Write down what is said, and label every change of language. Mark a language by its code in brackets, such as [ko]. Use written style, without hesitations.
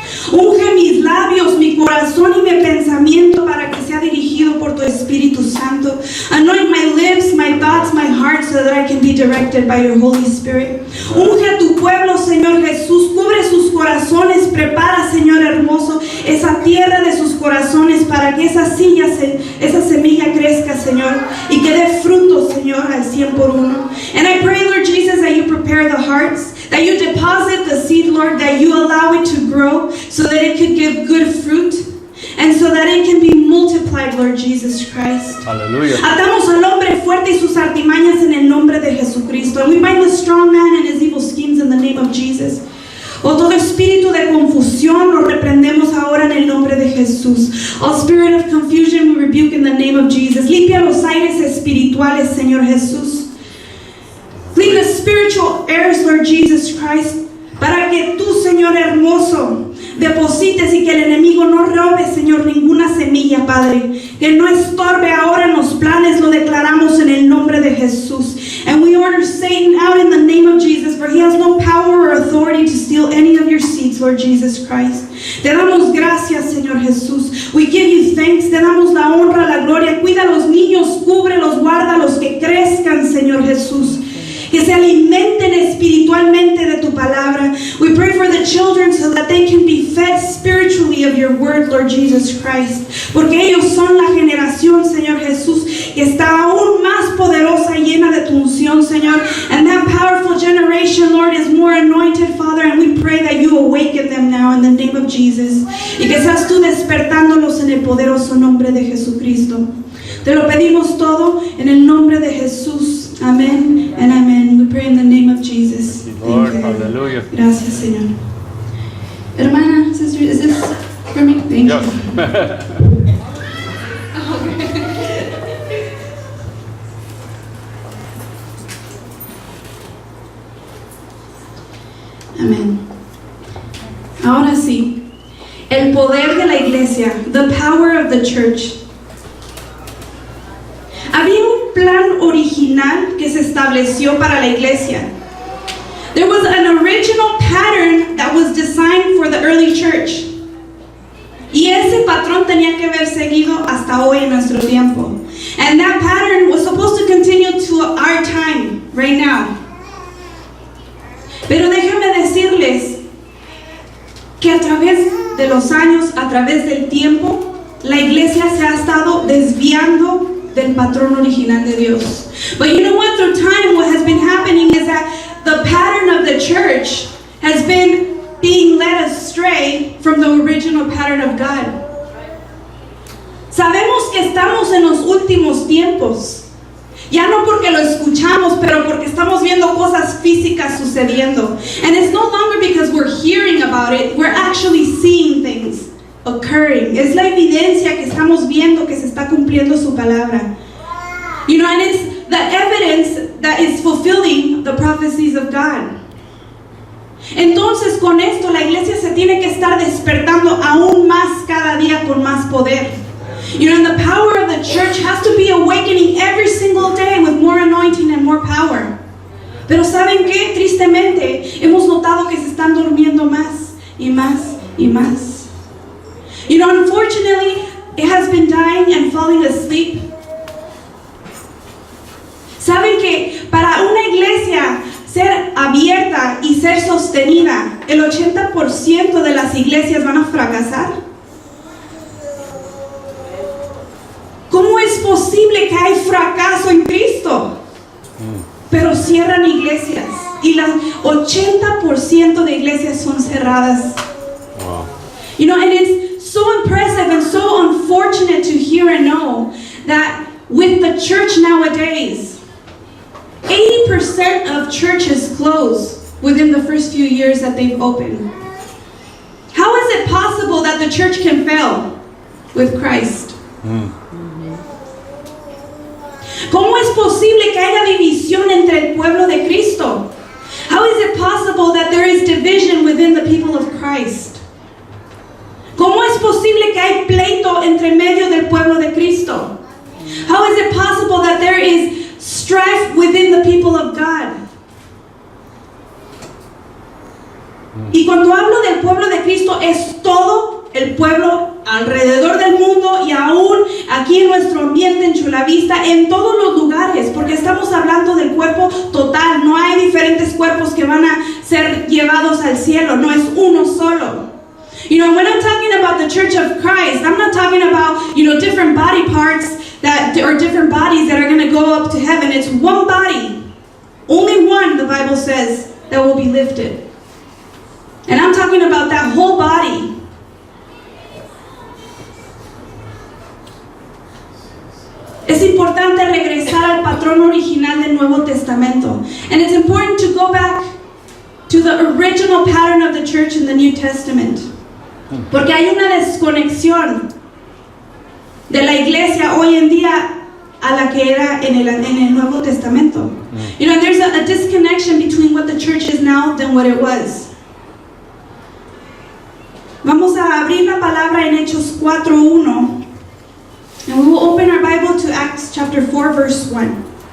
[es] Unge mis labios, mi corazón y mi pensamiento para que sea dirigido por tu Espíritu Santo. [en] Anoint my lips, my thoughts, my heart, so that I can be directed by your Holy Spirit. [es] Unge a tu pueblo, Señor Jesús. Cubre sus corazones. Prepara, Señor hermoso, esa tierra de sus corazones para que esa semilla crezca, Señor, y que dé fruto, Señor, al 100%. [en] And I pray, Lord Jesus, that you prepare the hearts, that you deposit the seed, Lord, that you allow it to grow so that it could give good fruit and so that it can be multiplied, Lord Jesus Christ. [es] Aleluya. Atamos al hombre fuerte y sus artimañas en el nombre de Jesucristo. [en] And we bind the strong man and his evil schemes in the name of Jesus. [es] Oh, todo espíritu de confusión lo reprendemos ahora en el nombre de Jesús. [en] All spirit of confusion we rebuke in the name of Jesus. [es] Limpia los aires espirituales, Señor Jesús. [en] Clean the spiritual airs, Lord Jesus Christ, [es] para que tú, Señor hermoso, deposites y que el enemigo no robe, Señor, ninguna semilla, Padre. Que no estorbe ahora en los planes, lo declaramos en el nombre de Jesús. [en] And we order Satan out in the name of Jesus, for he has no power or authority to steal any of your seeds, Lord Jesus Christ. [es] Te damos gracias, Señor Jesús. [en] We give you thanks. [es] Te damos la honra, la gloria. Cuida a los niños, cúbrelos, guárdalos, que crezcan, Señor Jesús. Que se alimenten espiritualmente de tu palabra. [en] We pray for the children so that they can be fed spiritually of your word, Lord Jesus Christ. [es] Porque ellos son la generación, Señor Jesús, que está aún más poderosa y llena de tu unción, Señor. [en] And that powerful generation, Lord, is more anointed, Father, and we pray that you awaken them now in the name of Jesus. [es] Y que seas tú despertándolos en el poderoso nombre de Jesucristo. Te lo pedimos todo en el nombre de Jesús. [en] Amén and amen. We pray in the name of Jesus. Lord, Thank you. hallelujah. [es] Gracias, Señor. [en] Hermana, sister, is this for me? Thank Yeah. you. [es] Amén. Ahora sí, el poder de la iglesia, [en] the power of the church. [es] Había un plan original que se estableció para la iglesia. [en] There was an original pattern that was designed for the early church. [es] Y ese patrón tenía que haber seguido hasta hoy en nuestro tiempo. [en] And that pattern was supposed to continue to our time, right now. [es] Pero déjenme decirles que a través de los años, a través del tiempo, la iglesia se ha estado desviando del patrón original de Dios. [en] But you know what? Through time, what has been happening is that the pattern of the church has been being led astray from the original pattern of God. [es] Sabemos que estamos en los últimos tiempos. Ya no porque lo escuchamos, pero porque estamos viendo cosas físicas sucediendo. [en] And it's no longer because we're hearing about it, we're actually seeing things occurring. [es] Es la evidencia que estamos viendo que se está cumpliendo su palabra. [en] You know, and it's the evidence that is fulfilling the prophecies of God. [es] Entonces, con esto la iglesia se tiene que estar despertando aún más poder. [en] You know, and the power of the church has to be awakening every single day with more anointing and more power. [es] Pero ¿saben qué? Tristemente, hemos notado que se están durmiendo más y más y más. [en] You know, unfortunately, it has been dying and falling asleep. [es] ¿Saben que para una iglesia ser abierta y ser sostenida, el 80% de las iglesias van a fracasar? ¿Cómo es posible que hay fracaso en Cristo? Pero cierran iglesias y el 80% de iglesias son cerradas. [en] Wow. You know, and it's so impressive and so unfortunate to hear and know that with the church nowadays, 80% of churches close within the first few years that they've opened. How is it possible that the church can fail with Christ? [es] ¿Cómo es posible que haya división entre el pueblo de Cristo? [en] How is it possible that there is division within the people of Christ? [es] ¿Cómo es posible que hay pleito entre medio del pueblo de Cristo? [en] How is it possible that there is strife within the people of God? [es] Y cuando hablo del pueblo de Cristo es todo el pueblo alrededor del mundo y aún aquí en nuestro ambiente en Chulavista, en todos los lugares, porque estamos hablando del cuerpo total. No hay diferentes cuerpos que van a ser llevados al cielo, no es uno solo. [en] You know, when I'm talking about the Church of Christ, I'm not talking about, you know, different body parts that or different bodies that are going to go up to heaven. It's one body, only one, the Bible says, that will be lifted. And I'm talking about that whole body. [es] Es importante regresar al patrón original del Nuevo Testamento. [en] And it's important to go back to the original pattern of the church in the New Testament. [es] Porque hay una desconexión de la iglesia hoy en día a la que era en el Nuevo Testamento. [en] You know, there's a disconnection between what the church is now than what it was. [es] Vamos a abrir la palabra en Hechos 4:1. [en] And we will open our Bible to Acts chapter 4, verse 1.